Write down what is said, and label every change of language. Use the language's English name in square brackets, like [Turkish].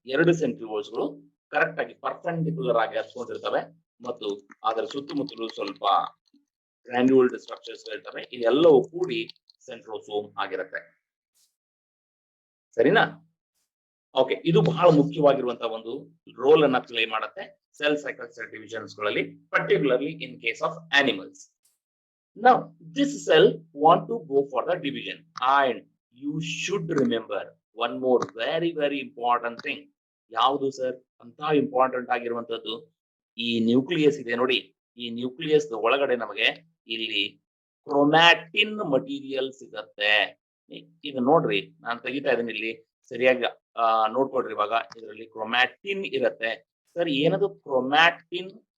[Kannada] ಎರಡು ಸೆಂಟ್ರಿಯೋಲ್ಸ್ ಗಳು ಕರೆಕ್ಟ್ ಆಗಿ ಪರ್ಪೆಂಡಿಕ್ಯುಲರ್ ಆಗಿ ಹತ್ಕೊಂಡಿರ್ತವೆ ಮತ್ತು ಅದರ ಸುತ್ತಮುತ್ತಲು ಸ್ವಲ್ಪ ಗ್ರಾನ್ಯೂಲ್ಡ್ ಸ್ಟ್ರಕ್ಚರ್ಸ್ ಇರ್ತವೆ. ಇದೆಲ್ಲವೂ ಕೂಡಿ ಸೆಂಟ್ರೋಸೋಮ್ ಆಗಿರುತ್ತೆ. ಸರಿನಾ? ಓಕೆ, ಇದು ಬಹಳ ಮುಖ್ಯವಾಗಿರುವಂತಹ ಒಂದು ರೋಲ್ ಅನ್ನ ಪ್ಲೇ ಮಾಡುತ್ತೆ ಸೆಲ್ ಸೈಕಲ್ ಸೆಲ್ ಡಿವಿಷನ್ಸ್ ಗಳಲ್ಲಿ, [English] particularly in case of animals. Now this cell want to go for the division, and you should remember one more very important thing. [Kannada] ಯಾವುದು sir ಅಂತ important ಆಗಿರುವಂತದ್ದು? ಈ nucleus ಇದೆ ನೋಡಿ. ಈ nucleus ಒಳಗಡೆ ನಮಗೆ ಇಲ್ಲಿ ಕ್ರೋಮ್ಯಾಟಿನ್ ಮಟೀರಿಯಲ್ ಸಿಗತ್ತೆ. ಈಗ ನೋಡ್ರಿ, ನಾನು ತೆಗಿತಾ ಇದ್ದೀನಿ ಇಲ್ಲಿ, ಸರಿಯಾಗಿ ನೋಡ್ಕೊಡ್ರಿ. ಇವಾಗ ಇದರಲ್ಲಿ ಕ್ರೋಮ್ಯಾಟಿನ್ ಇರತ್ತೆ. ಸರ್ ಏನದು ಕ್ರೋಮ್ಯಾಟಿನ್?